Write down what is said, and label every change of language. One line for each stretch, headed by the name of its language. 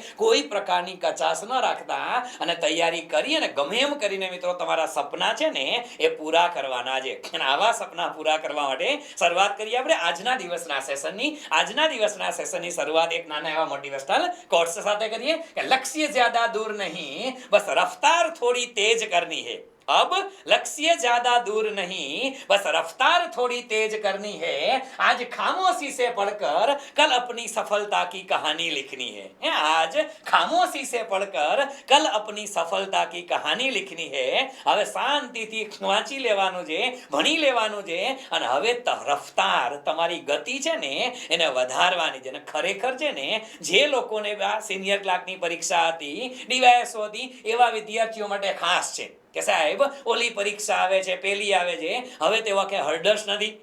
Gujarati: કોઈ પ્રકારની કચાશ ન રાખતા અને તૈયારી કરી અને ગમે એમ કરીને મિત્રો તમારા સપના છે ને એ પૂરા કરવાના છે. અને આવા સપના પૂરા કરવા માટે શરૂઆત કરીએ આપણે આજના દિવસના સેશનની. આજના દિવસના સેશનની શરૂઆત એક નાના એવા મોટિવેશનલ કોર્સ સાથે કરીએ કે
Hindi: લક્ષ્ય જ્યાદા દૂર નહીં, બસ રફતાર થોડી તેજ કરनी है. अब लक्ष्य ज्यादा दूर नहीं, बस रफ्तार थोड़ी तेज करनी है. आज खामोशी से पढ़कर कल अपनी सफलता की कहानी लिखनी है. आज खामोशी से पढ़कर कल अपनी सफलता की कहानी लिखनी है.
Gujarati: હવે શાંતિથી વાંચી લેવાનું છે, ભણી લેવાનું છે અને હવે રફતાર તમારી ગતિ છે ને એને વધારવાની છે. અને ખરેખર છે ને જે લોકોને સિનિયર ક્લાર્કની પરીક્ષા હતી, ડીવાયએસઓ હતી, એવા વિદ્યાર્થીઓ માટે ખાસ છે કે સાહેબ ઓલી પરીક્ષા આવે છે, પેલી આવે છે, હવે તેવા કે હર્ડલ્સ નથી.